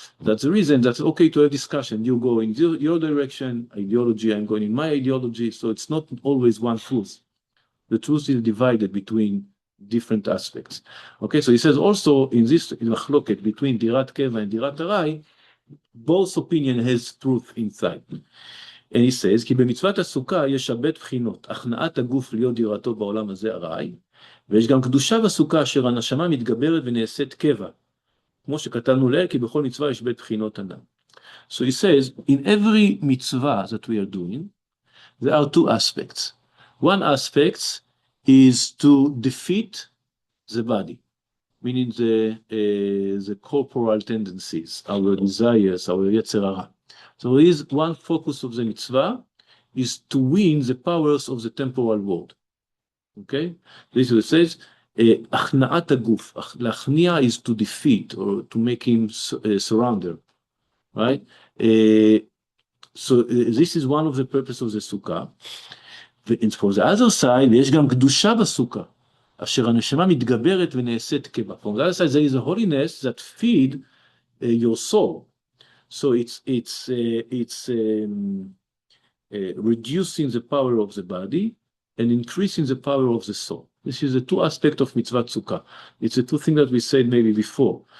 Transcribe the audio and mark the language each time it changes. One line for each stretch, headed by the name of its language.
English: That's the reason that's okay to have discussion. You go in your direction, ideology, I'm going in my ideology. So it's not always one truth. The truth is divided between different aspects. Okay, so he says also in this machloket between Dirat Keva and Dirat Arai, both opinion has truth inside. And he says,
Hebrew: כי במצוות הסוכה יש הרבה בחינות, הכנעת הגוף להיות דירתו בעולם הזה ארעי, ויש גם קדושה בסוכה אשר הנשמה מתגברת ונעשית קבע, כמו שכתבנו לעיל, כי בכל מצווה יש בית בחינות הנ"ל.
English: So he says, in every mitzvah that we are doing, there are two aspects. One aspect is to defeat the body, meaning the corporal tendencies, our desires, our yetzer hara. So there is one focus of the mitzvah is to win the powers of the temporal world. Okay? This is what it says, achna'at haguf. Lachnia is to defeat or to make him surrender. Right? So this is one of the purposes of the sukkah. And for the other side,
Hebrew: יש גם קדושה בסוכה, אשר הנשמה מתגברת ונעשית קבע.
English: From the other side, there is a holiness that feed your soul. So it's reducing the power of the body and increasing the power of the soul. This is the two aspects of mitzvah sukkah. It's the two things that we said maybe before.